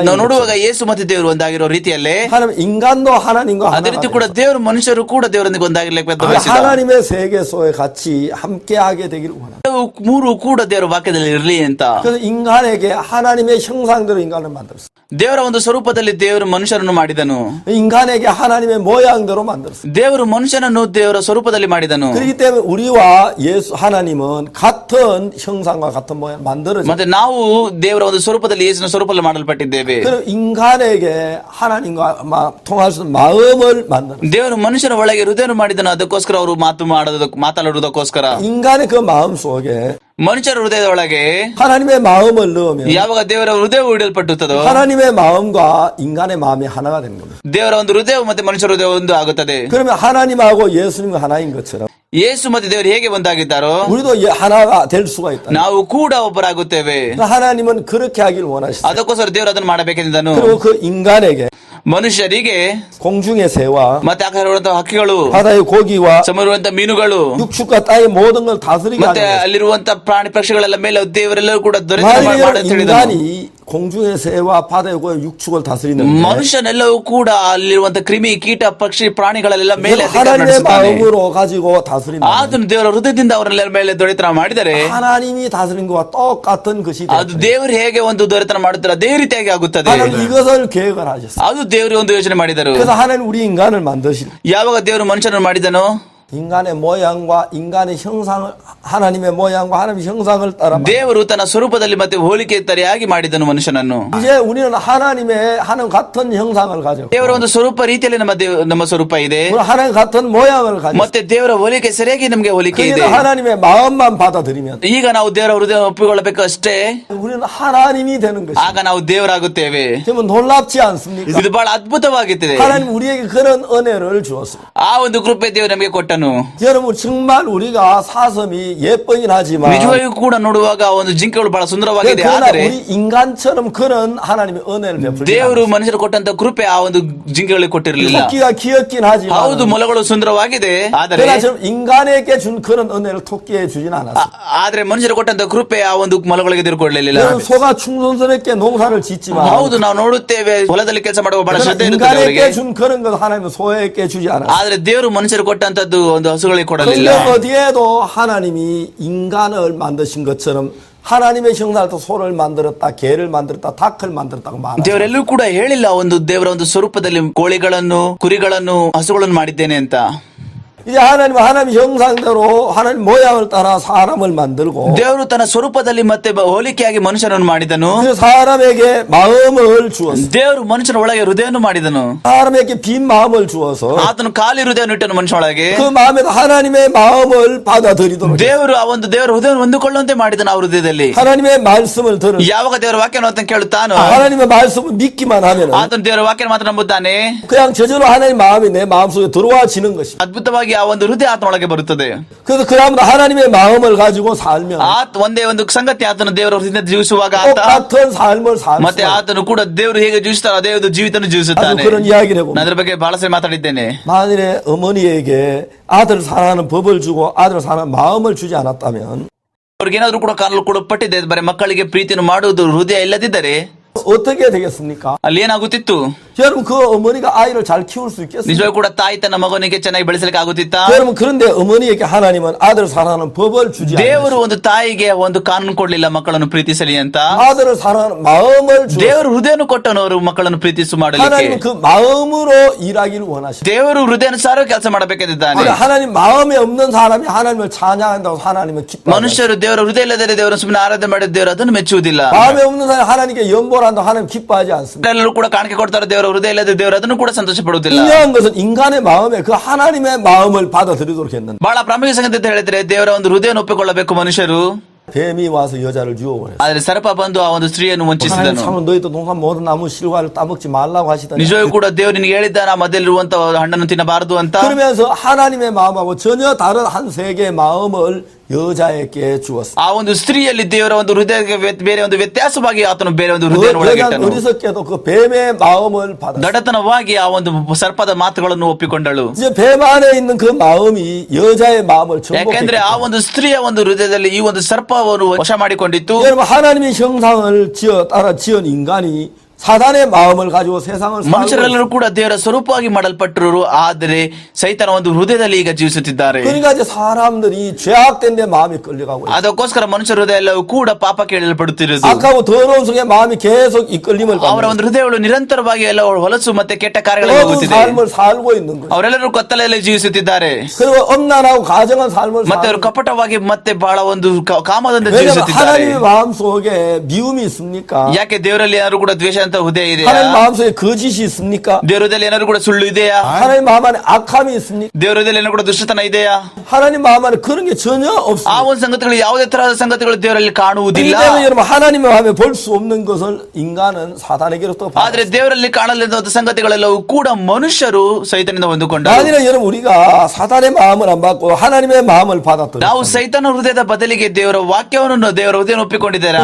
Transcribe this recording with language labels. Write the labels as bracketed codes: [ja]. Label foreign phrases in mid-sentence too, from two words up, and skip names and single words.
[kn] ನಾವು ನೋಡುವಾಗ ಯೇಸು ಮತ್ತೆ ದೇವರು ಒಂದಾಗಿರೋ ರೀತಿಯಲ್ಲೇ [ko] 하나님 인간도 하나님과 [kn] ಅದೇ ರೀತಿ [ko] 하나가 [kn] ಕೂಡ ದೇವರು ಮನುಷ್ಯರು ಕೂಡ ದೇವರೊಂದಿಗೆ ಒಂದಾಗಿರ್ಲಿಕ್ಕೆ ಬಯಸಿದ. [ko] 하나님의 세계소에 같이 함께하게 되기를 원합니다. [kn] ಮೂರು ಕೂಡ ದೇವರ ವಾಕ್ಯದಲ್ಲಿ ಇರಲಿ ಅಂತ. [ko] 그래서 인간에게 하나님의 형상대로 인간을 만들었어요. [kn] ದೇವರ ಒಂದು ಸ್ವರೂಪದಲ್ಲಿ ದೇವರು ಮನುಷ್ಯರನ್ನು ಮಾಡಿದನು. [ko] 인간에게 하나님의 모양대로 만들었어요. 만들었어요. [kn] ದೇವರು ಮನುಷ್ಯನನ್ನು ದೇವರ ಸ್ವರೂಪದಲ್ಲಿ ಮಾಡಿದನು. [ko] 그렇기 때문에 우리와 예수 하나님은 같은 형상과 같은 모양 만들어져. [kn] ಮತ್ತೆ ನಾವು ದೇವರ ಒಂದು ಸ್ವರೂಪದಲ್ಲಿ ಯೇಸುವಿನ ಸ್ವರೂಪದಲ್ಲಿ ಮಾಡಲ್ಪಟ್ಟಿದ್ದೇವೆ. [ko] 그리고 인간에게 하나님과 통할 수 있는 마음을 만들어. [kn] ದೇವರು ಮನುಷ್ಯನ ಒಳಗೆ ಹೃದಯ ಮಾಡಿದನು. ಅದಕ್ಕೋಸ್ಕರ ಅವರು ಮಾತಾಡುವುದಕ್ಕೋಸ್ಕರ [ko] 인간의 그 마음 속에 [kn] ಮನುಷ್ಯರ ಹೃದಯದ ಒಳಗೆ [ko] 하나님의 마음을 넣으면 [kn] ಯಾವಾಗ ದೇವರ ಹೃದಯವು ಇಡಲ್ಪಟ್ಟುತ್ತದೋ [ko] 하나님의 마음과 인간의 마음이 하나가 되는 겁니다. [kn] ದೇವರ ಒಂದು ಹೃದಯ ಮತ್ತೆ ಮನುಷ್ಯರ ಹೃದಯ ಒಂದು ಆಗುತ್ತದೆ. [ko] 그러면 하나님하고 예수님과 하나인 것처럼 [kn] ಯೇಸು ಮತ್ತೆ ದೇವರು ಹೇಗೆ ಒಂದಾಗಿದ್ದಾರೋ [ko] 우리도 하나가 될 수가 있다. [kn] ನಾವು ಕೂಡ ಒಬ್ಬರಾಗುತ್ತೇವೆ. [ko] 하나님은 그렇게 하길 원하시죠. [kn] ಅದಕ್ಕೋಸ್ಕರ ದೇವರು ಅದನ್ನು ಮಾಡಬೇಕೆಂದನು. [ko] 그리고 그 인간에게 [kn] ಮನುಷ್ಯರಿಗೆ [ko] 공중의 새와 [kn] ಮತ್ತೆ ಆಕಾಶದಲ್ಲಿರುವಂತಹ ಹಕ್ಕಿಗಳು, [ko] 바다의 고기와 [kn] ಸಮುದ್ರವಂತ ಮೀನುಗಳು, [ko] 육축과 땅의 모든 걸 다스리게 [kn] ಮತ್ತೆ [ko] 하는 [kn] ಅಲ್ಲಿರುವಂತಹ ಪ್ರಾಣಿ ಪಕ್ಷಿಗಳೆಲ್ಲ ಮೇಲೆ ದೇವರೆಲ್ಲರೂ ಕೂಡ [ko] 만일 인간이 공중의 새와 바다의 고기 육축을 다스리는 [kn] ಮನುಷ್ಯನೆಲ್ಲವೂ ಕೂಡ ಅಲ್ಲಿರುವಂತಹ ಕ್ರಿಮಿ ಕೀಟ ಪಕ್ಷಿ ಪ್ರಾಣಿಗಳೆಲ್ಲ ಮೇಲೆ ಅಧಿಕಾರ [ko] 하나님의 [kn] ನಡೆಸುತ್ತಾನೆ. [ko] 마음으로 가지고 다스린다. [kn] ಆತನು ದೇವರ ಹೃದಯದಿಂದ ಅವರೆಲ್ಲ ಮೇಲೆ ದೊರೆತನ ಮಾಡಿದರೆ [ko] 하나님이 다스린 것과 똑같은 것이 [kn] ಅದು ದೇವರು ಹೇಗೆ ಒಂದು ದೊರೆತನ ಮಾಡುತ್ತಾರೆ ಅದೇ ರೀತಿಯಾಗಿ ಆಗುತ್ತದೆ. [ko] 하나님 이것을 계획을 하셨어요. [kn] ಅದು ದೇವರು ಒಂದು ಯೋಚನೆ ಮಾಡಿದರು. [ko] 그래서 하나님 우리 인간을 만드실 [kn] ಯಾವಾಗ ದೇವರು ಮನುಷ್ಯನನ್ನು ಮಾಡಿದನೋ [ko] 인간의 모양과 인간의 형상을 하나님의 모양과 하나님의 형상을 따라 [kn] ದೇವರು ತನ್ನ ಸ್ವರೂಪದಲ್ಲಿ ಮತ್ತೆ ಹೋಲಿಕೆ ತರಿಯಾಗಿ ಮಾಡಿದನು ಮನುಷ್ಯನನ್ನು. [ko] 이제 우리는 하나님의 하나님 같은 형상을 가지고 [kn] ದೇವರ ಒಂದು ಸ್ವರೂಪ ರೀತಿಯಲ್ಲಿ ನಮ್ಮ ಸ್ವರೂಪ ಇದೆ. [ko] 하나님 같은 모양을 가지고 [kn] ಮತ್ತೆ ದೇವರ ಹೋಲಿಕೆ ಸರಿಯಾಗಿ ನಮಗೆ ಹೋಲಿಕೆ ಇದೆ. [ko] 그러니까 하나님의 마음만 받아들이면 [kn] ಈಗ ನಾವು ದೇವರ ಹೃದಯ ಒಪ್ಪಿಕೊಳ್ಳಬೇಕು ಅಷ್ಟೇ. [ko] 우리는 하나님이 되는 것이죠. [kn] ಆಗ ನಾವು ದೇವರಾಗುತ್ತೇವೆ. [ko] 그러면 놀랍지 않습니까? [kn] ಇದು ಬಹಳ ಅದ್ಭುತವಾಗುತ್ತದೆ. [ko] 하나님 우리에게 그런 은혜를 주었어요. [kn] ಆ ಒಂದು ಕೃಪೆ ದೇವರು ನಮಗೆ ಕೊಟ್ಟನು. [ko] 여러분 정말 우리가 사슴이 예쁘긴 하지만 [kn] ನಿಜವಾಗಿಯೂ ಕೂಡ ನೋಡುವಾಗ ಆ ಒಂದು ಜಿಂಕೆಗಳು ಬಹಳ ಸುಂದರವಾಗಿದೆ. [ko] 그러나 [kn] ಆದರೆ [ko] 우리 인간처럼 그런 하나님의 은혜를 베풀지 [kn] ದೇವರು ಮನುಷ್ಯರು ಕೊಟ್ಟಂತ ಕೃಪೆ ಆ ಒಂದು ಜಿಂಕೆಗಳಿಗೆ ಕೊಟ್ಟಿರಲಿಲ್ಲ. [ko] 토끼가 귀엽긴 하지만 [kn] ಹೌದು, ಮೊಲಗಳು ಸುಂದರವಾಗಿದೆ. ಆದರೆ [ko] 그러나 좀 인간에게 준 그런 은혜를 토끼에 주진 않았어요. [kn] ಆದ್ರೆ ಮನುಷ್ಯರು ಕೊಟ್ಟಂತ ಕೃಪೆ ಆ ಒಂದು ಮೊಲಗಳಿಗೆ ತಿರುಕೊಳ್ಳಲಿಲ್ಲ. [ko] 여러분 소가 충성스럽게 농사를 짓지만 [kn] ಹೌದು, ನಾವು ನೋಡುತ್ತೇವೆ ಹೊಲದಲ್ಲಿ ಕೆಲಸ ಮಾಡುವ ಬಹಳ ಶ್ರದ್ಧೆ ಇರುತ್ತದೆ ಅವರಿಗೆ. [ko] 인간에게 준 그런 것 하나님은 소에게 주지 않았어요. [kn] ಆದ್ರೆ ದೇವರು ಮನುಷ್ಯರು ಕೊಟ್ಟಂತದ್ದು ಒಂದು ಹಸುಗಳಿಗೆ ಕೊಡಲಿಲ್ಲ. [ko] 근데 어디에도 하나님이 인간을 만드신 것처럼 하나님의 형상을 또 소를 만들었다, 개를 만들었다, 닭을 만들었다고 말하죠. [kn] ದೇವರೆಲ್ಲೂ ಕೂಡ ಹೇಳಿಲ್ಲ ಒಂದು ದೇವರ ಒಂದು ಸ್ವರೂಪದಲ್ಲಿ ಕೋಳಿಗಳನ್ನು, ಕುರಿಗಳನ್ನು, ಹಸುಗಳನ್ನು ಮಾಡಿದ್ದೇನೆ ಅಂತ. [ko] 이제 하나님 형상대로 하나님 모양을 따라 사람을 만들고 [kn] ದೇವರು ತನ್ನ ಸ್ವರೂಪದಲ್ಲಿ ಮತ್ತೆ ಹೋಲಿಕೆಯಾಗಿ ಮನುಷ್ಯನನ್ನು ಮಾಡಿದನು. [ko] 그 사람에게 마음을 주었어요. [kn] ದೇವರು ಮನುಷ್ಯನ ಒಳಗೆ ಹೃದಯವನ್ನು ಮಾಡಿದನು. [ko] 사람에게 빈 마음을 주어서 [kn] ಆತನು ಖಾಲಿ ಹೃದಯವನ್ನು ಇಟ್ಟನು ಮನುಷ್ಯನ ಒಳಗೆ. [ko] 그 마음에도 하나님의 마음을 받아들이도록 [kn] ದೇವರು ಆ ಒಂದು ದೇವರ ಹೃದಯವನ್ನು ಹೊಂದಿಕೊಳ್ಳುವಂತೆ ಮಾಡಿದನು ಆ ಹೃದಯದಲ್ಲಿ. [ko] 하나님의 말씀을 들은 [kn] ಯಾವಾಗ ದೇವರ ವಾಕ್ಯವನ್ನು ಅಂತ ಕೇಳುತ್ತಾನೋ [ko] 하나님의 말씀을 믿기만 하면 [kn] ಆತನು ದೇವರ ವಾಕ್ಯವನ್ನು ಮಾತ್ರ ನಂಬುತ್ತಾನೆ. [ko] 그냥 저절로 하나님 마음이 내 마음속에 들어와지는 것입니다. [kn] ಅದ್ಭುತವಾಗಿ ಆ ಒಂದು ಹೃದಯ ಆತನೊಳಗೆ ಬರುತ್ತದೆ. [ko] 그래서 그 다음에 하나님의 마음을 가지고 살면 [kn] ಒಂದೇ ಒಂದು ಸಂಗತಿ, ಆತನು ದೇವರ ಹೃದಯ ಜೀವಿಸುವಾಗ ಆತ [ko] 똑같은 삶을 [kn] ಮತ್ತೆ [ko] 살수 [kn] ಆತನು ಕೂಡ ದೇವರು ಹೇಗೆ ಜೀವಿಸ್ತಾರೋ ಅದೇ ಒಂದು ಜೀವಿತನು ಜೀವಿಸುತ್ತಾನೆ. [ko] 그런 이야기를 해봅니다. [kn] ನಾನು ಅದ್ರ ಬಗ್ಗೆ ಬಹಳ ಸರಿ ಮಾತಾಡಿದ್ದೇನೆ. [ko] 만일에 어머니에게 아들 사랑하는 법을 주고 아들 사랑하는 마음을 주지 않았다면 [kn] ಅವ್ರಿಗೇನಾದ್ರೂ ಕೂಡ ಕಾನೂನು ಕೊಡಲ್ಪಟ್ಟಿದೆ, ಬರೀ ಮಕ್ಕಳಿಗೆ ಪ್ರೀತಿಯನ್ನು ಮಾಡುವುದು ಹೃದಯ ಇಲ್ಲದಿದ್ದರೆ [ko] 어떻게 되겠습니까? [kn] ಅಲ್ಲಿ ಏನಾಗುತ್ತಿತ್ತು? [ko] 여러분 그 어머니가 아이를 잘 키울 수 있겠습니까? [kn] ನಿಜವಾಗಿ ಕೂಡ ತಾಯಿ ತನ್ನ ಮಗನಿಗೆ ಚೆನ್ನಾಗಿ ಬೆಳೆಸಲಿಕ್ಕೆ ಆಗುತ್ತಿತ್ತ? [ko] 여러분 그런데 어머니에게 하나님은 아들 사랑하는 법을 주지 [kn] ದೇವರು [ko] 않았어요. [kn] ಒಂದು ತಾಯಿಗೆ ಒಂದು ಕಾನೂನು ಕೊಡ್ಲಿಲ್ಲ ಮಕ್ಕಳನ್ನು ಪ್ರೀತಿಸಲಿ ಅಂತ. [ko] 아들을 사랑하는 마음을 주었어요. [kn] ದೇವರು ಹೃದಯನು ಕೊಟ್ಟನು ಅವರು ಮಕ್ಕಳನ್ನು ಪ್ರೀತಿಸು ಮಾಡಲಿಕ್ಕೆ. [ko] 하나님은 그 마음으로 일하기를 원하시죠. [kn] ದೇವರು ಹೃದಯಾನುಸಾರ ಕೆಲಸ ಮಾಡಬೇಕೆಂದಿದ್ದಾನೆ. [ko] 하나님 마음에 없는 사람이 하나님을 찬양한다고 하나님은 기뻐하죠. [kn] ಮನುಷ್ಯರು ದೇವರ ಹೃದಯ ಇಲ್ಲದೆ ದೇವರ ಸುಮ್ಮನೆ ಆರಾಧನೆ ಮಾಡಿದ ದೇವರು ಅದನ್ನು ಮೆಚ್ಚುವುದಿಲ್ಲ. [ko] 마음에 없는 사람이 하나님께 연보를 한다고 하나님 기뻐하지 않습니다. [kn] ಎಲ್ಲರೂ ಕೂಡ ಕಾಣಿಕೆ ಕೊಡ್ತಾರೆ, ದೇವರ ಹೃದಯ ಇಲ್ಲದೆ ದೇವರು ಅದನ್ನು ಕೂಡ ಸಂತೋಷ ಪಡುವುದಿಲ್ಲ. [ko] 중요한 것은 인간의 마음에 그 하나님의 마음을 받아들이도록 했는데 [kn] ಬಹಳ ಪ್ರಾಮುಖ್ಯ ಸಂಗತಿ ಅಂತ ಹೇಳಿದ್ರೆ ದೇವರ ಒಂದು ಹೃದಯವನ್ನು ಒಪ್ಪಿಕೊಳ್ಳಬೇಕು ಮನುಷ್ಯರು. [ko] 뱀이 와서 여자를 유혹을 했어요. [kn] ಆದ್ರೆ ಸರ್ಪ ಬಂದು ಆ ಒಂದು ಸ್ತ್ರೀಯನ್ನು [ko] 하나님 [kn] ವಂಚಿಸಿದನು. [ko] 참으로 너희도 농산 모든 나무 실과를 따먹지 말라고 하시더니 [kn] ನಿಜವೂ ಕೂಡ ದೇವರು ನಿನಗೆ ಹೇಳಿದ್ದಾನೆ ಆ ಮಧ್ಯದಲ್ಲಿರುವಂತಹ ಹಣ್ಣನ್ನು ತಿನ್ನಬಾರದು ಅಂತ. [ko] 그러면서 하나님의 마음하고 전혀 다른 한 세계의 마음을 여자에게 주었어요. [kn] ಆ ಒಂದು ಸ್ತ್ರೀಯಲ್ಲಿ ದೇವರ ಒಂದು ಹೃದಯಕ್ಕೆ ಬೇರೆ ಒಂದು ವ್ಯತ್ಯಾಸವಾಗಿ ಆತನು ಬೇರೆ ಒಂದು ಹೃದಯ [ko] 여자는 [kn] ಒಳಗಿಟ್ಟನು. [ko] 어리석게도 그 뱀의 마음을 받았어요. [kn] ದಡತನವಾಗಿ ಆ ಒಂದು ಸರ್ಪದ ಮಾತುಗಳನ್ನು ಒಪ್ಪಿಕೊಂಡಳು. [ko] 이제 뱀 안에 있는 그 마음이 여자의 마음을 [kn] ಯಾಕೆಂದ್ರೆ ಆ [ko] 정복했기 [kn] ಒಂದು ಸ್ತ್ರೀಯ ಒಂದು ಹೃದಯದಲ್ಲಿ ಈ ಒಂದು ಸರ್ಪವನ್ನು ವಶ ಮಾಡಿಕೊಂಡಿತ್ತು. [ko] 여러분 하나님의 형상을 따라 지은 인간이 사단의 마음을 가지고 세상을 살고 [kn] ಮನುಷ್ಯರೆಲ್ಲರೂ ಕೂಡ ದೇವರ ಸ್ವರೂಪವಾಗಿ ಮಾಡಲ್ಪಟ್ಟರು, ಆದರೆ ಸೈತನ ಒಂದು ಹೃದಯದಲ್ಲಿ ಈಗ ಜೀವಿಸುತ್ತಿದ್ದಾರೆ. [ko] 그러니까 이제 사람들이 죄악된 데 마음이 끌려가고 있어요. [kn] ಅದಕ್ಕೋಸ್ಕರ ಮನುಷ್ಯರ ಹೃದಯ ಎಲ್ಲವೂ ಕೂಡ ಪಾಪಕ್ಕೆ ಎಳೆಯಲ್ಪಡುತ್ತಿರುವುದು. [ko] 악하고 더러운 속에 마음이 계속 이끌림을 [kn] ಅವರ [ko] 받는 [kn] ಒಂದು ಹೃದಯಗಳು ನಿರಂತರವಾಗಿ ಎಲ್ಲ ಹೊಲಸು ಮತ್ತೆ ಕೆಟ್ಟ ಕಾರ್ಯಗಳಿಗೆ [ko] 그런 [kn] ಹೋಗುತ್ತಿದೆ. [ko] 삶을 살고 있는 거예요. [kn] ಅವರೆಲ್ಲರೂ ಕತ್ತಲೆಯಲ್ಲಿ ಜೀವಿಸುತ್ತಿದ್ದಾರೆ. [ko] 그리고 엄란하고 가정한 삶을 [kn] ಮತ್ತೆ ಅವರು [ko] 살고 [kn] ಕಪಟವಾಗಿ ಮತ್ತೆ ಬಹಳ ಒಂದು ಕಾಮದಿಂದ [ko] 왜냐하면 [kn] ಜೀವಿಸುತ್ತಿದ್ದಾರೆ. [ko] 하나님의 마음속에 미움이 있습니까? [kn] ಯಾಕೆ ದೇವರಲ್ಲಿ ಏನಾದ್ರು ಕೂಡ ದ್ವೇಷ ಅಂತ ಹೃದಯ ಇದೆಯಾ? [ko] 하나님 마음속에 거짓이 있습니까? [kn] ದೇವರ ಹೃದಯದಲ್ಲಿ ಏನಾದ್ರು ಕೂಡ ಸುಳ್ಳು ಇದೆಯಾ? [ko] 하나님 마음 안에 악함이 있습니까? [kn] ದೇವರ ಹೃದಯದಲ್ಲಿ ಏನಾದ್ರು ಕೂಡ ದುಷ್ಟತನ ಇದೆಯಾ? [ko] 하나님 마음 안에 그런 게 전혀 [kn] ಆ [ko] 없습니다. [kn] ಒಂದು ಸಂಗತಿಗಳು ಯಾವುದೇ ತರಹದ ಸಂಗತಿಗಳು ದೇವರಲ್ಲಿ ಕಾಣುವುದಿಲ್ಲ. [ko] 그렇기 때문에 여러분 하나님의 마음에 볼 수 없는 것을 인간은 사단에게로부터 [kn] ಆದ್ರೆ ದೇವರಲ್ಲಿ ಕಾಣಲಿರುವ ಸಂಗತಿಗಳೆಲ್ಲವೂ ಕೂಡ ಮನುಷ್ಯರು ಸೈತನಿಂದ ಹೊಂದಿಕೊಂಡರು. [ko] 아니라 여러분 우리가 사단의 마음을 안 받고 하나님의 마음을 받았더니 [kn] ನಾವು ಸೈತನ ಹೃದಯದ ಬದಲಿಗೆ ದೇವರ ವಾಕ್ಯವನ್ನು ದೇವರ ಹೃದಯ ಒಪ್ಪಿಕೊಂಡಿದ್ದೇವೆ.